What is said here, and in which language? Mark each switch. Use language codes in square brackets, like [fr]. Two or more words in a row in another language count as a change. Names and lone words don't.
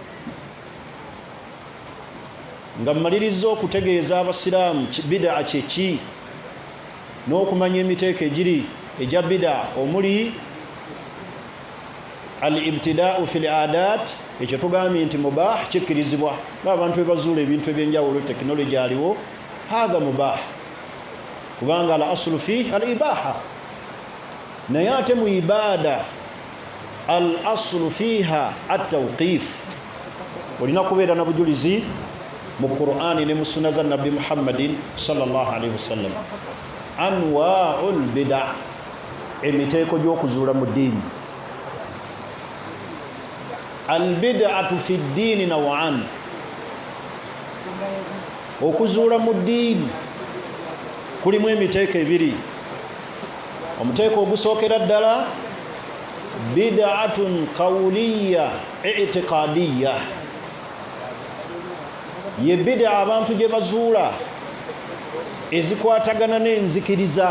[lg] Nga mmaliriza okutegeeza abasiraamu bidaa kyeki n'okumanya emiteeko egiri egya bidaa, omuli [ar] الابتداع في العادات, [lg] ekyo tugambye nti mubah, kikkirizibwa ng'abantu bwe bazuula ebintu eby'enjawulo, tekinologi aliwo, [ar] هذا مباح [lg] kubanga [ar] الأصل في الإباحة. [lg] Naye ate mu ibaada [ar] الأصل فيها التوقيف, [lg] olina kubeera na bujulizi mu Qur'ani ne mu sunna za nabbi Muhammadin [ar] صلى الله عليه وسلم. أنواع البدع, [lg] emiteeko gy'okuzuula mu ddiini. [ar] البدعة في الدين نوعان, [lg] okuzuula mu ddiini kulimu emiteeko ebiri. Omuteeko ogusookera ddala [ar] بدعة قولية اعتقادية, [lg] ye bid'a abantu gye bazuula ezikwatagana n'enzikiriza.